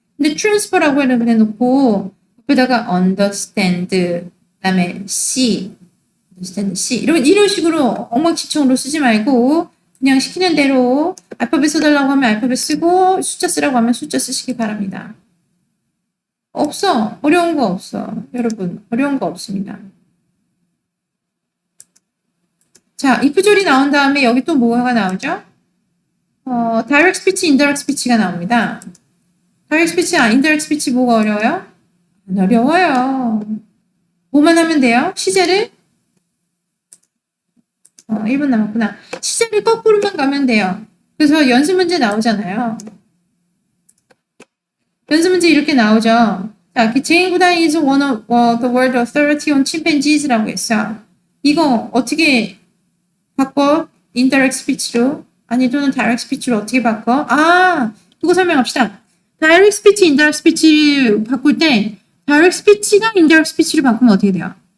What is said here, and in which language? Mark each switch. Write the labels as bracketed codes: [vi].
[ko] 근데 transfer라고 해놓고 옆에다가 understand 그다음에 C 이런 식으로 엉망진창으로 쓰지 말고 그냥 시키는 대로 알파벳 써달라고 하면 알파벳 쓰고 숫자 쓰라고 하면 숫자 쓰시기 바랍니다. 없어. 어려운 거 없어. 여러분, 어려운 거 없습니다. 자, if 절이 나온 다음에 여기 또 뭐가 나오죠? direct speech, indirect speech가 나옵니다. direct speech, indirect speech 뭐가 어려워요? 안 어려워요. 뭐만 하면 돼요? 시제를 1분 남았구나. 시제를 거꾸로만 가면 돼요. 그래서 연습 문제 나오잖아요. 연습 문제 이렇게 나오죠. [en] 자, Jane Goodine is one of the world authority on chimpanzees [ko] 라고 했어. 이거 어떻게 바꿔? indirect speech로? 아니, 또는 direct speech로 어떻게 바꿔? 그거 설명합시다. direct speech, indirect speech 바꿀 때 direct speech가 indirect speech로 바꾸면 어떻게 돼요?